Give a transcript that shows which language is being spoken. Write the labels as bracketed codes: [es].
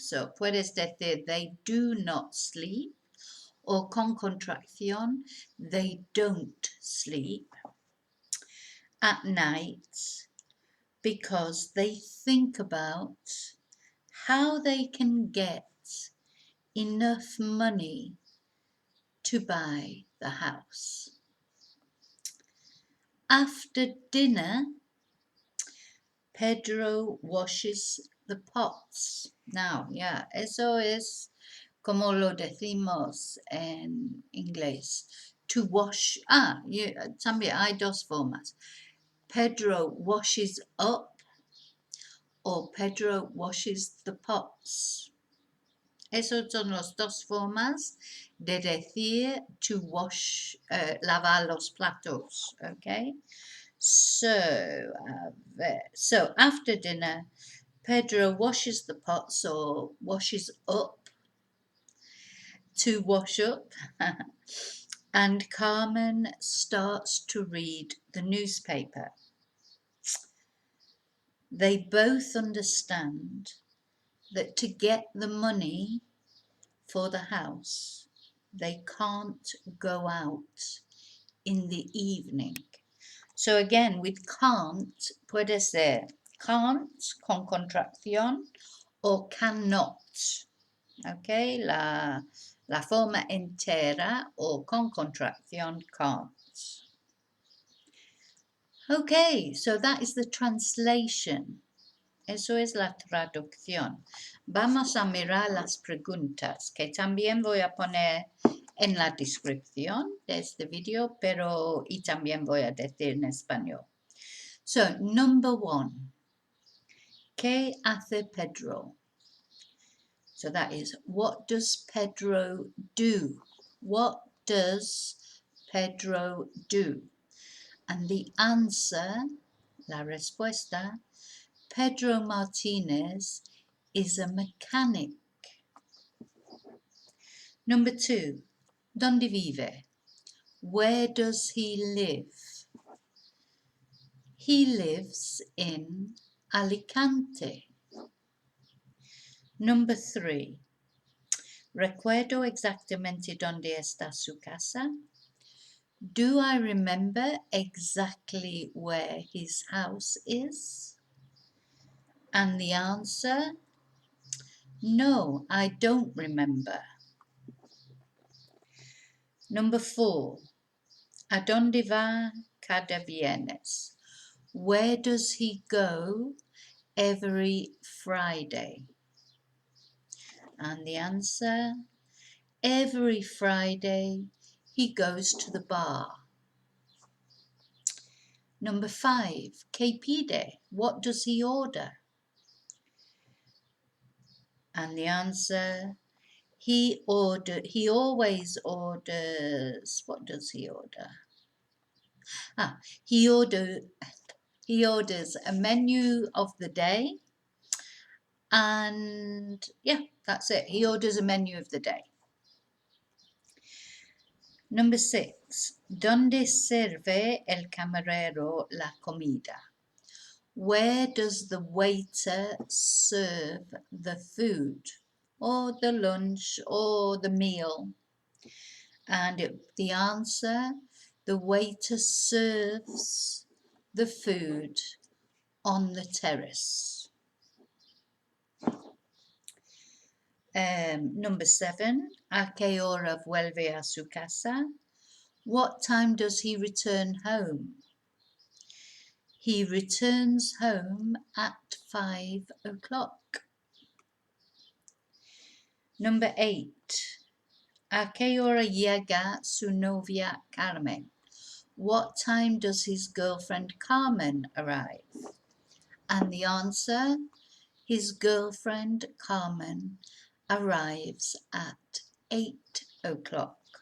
[en] So [es] puedes decir [en] they do not sleep or [es] con contracción [en] they don't sleep at night because they think about how they can get enough money to buy the house. After dinner, Pedro washes the pots. Now, yeah, [es] eso es como lo decimos en inglés. [en] To wash, [es] también hay dos formas. [en] Pedro washes up or Pedro washes the pots. [es] Esas son las dos formas de decir [en] to wash, [es] lavar los platos, okay? [en] So after dinner, Pedro washes the pots or washes up to wash up and Carmen starts to read the newspaper. They both understand that to get the money for the house, they can't go out in the evening. So again, with can't, [es] puede ser [en] can't [es] con contracción o [en] cannot. [es] Okay, la forma entera o con contracción [en] can't. Okay, so that is the translation. [es] Eso es la traducción. Vamos a mirar las preguntas que también voy a poner en la descripción de este video, pero y también voy a decir en español. [en] So, number 1. [es] ¿Qué hace Pedro? [en] So that is, what does Pedro do? What does Pedro do? And the answer, [es] la respuesta, [en] Pedro Martínez is a mechanic. Number 2, [es] donde vive? [en] Where does he live? He lives in Alicante. Number 3, [es] recuerdo exactamente donde está su casa. [en] Do I remember exactly where his house is? And the answer, no, I don't remember. Number 4, [es] ¿a dónde va cada viernes? [en] Where does he go every Friday? And the answer, every Friday he goes to the bar. Number 5, [es] ¿qué pide? [en] What does he order? And the answer, he always orders, what does he order? He orders a menu of the day, and yeah, that's it. He orders a menu of the day. Number 6, [es] ¿dónde sirve el camarero la comida? [en] Where does the waiter serve the food, or the lunch, or the meal? And the answer, the waiter serves the food on the terrace. Number 7. [es] ¿A qué hora vuelve a su casa? [en] What time does he return home? He returns home at 5 o'clock. Number 8. [es] ¿A qué hora llega su novia Carmen? [en] What time does his girlfriend Carmen arrive? And the answer, his girlfriend Carmen arrives at 8 o'clock.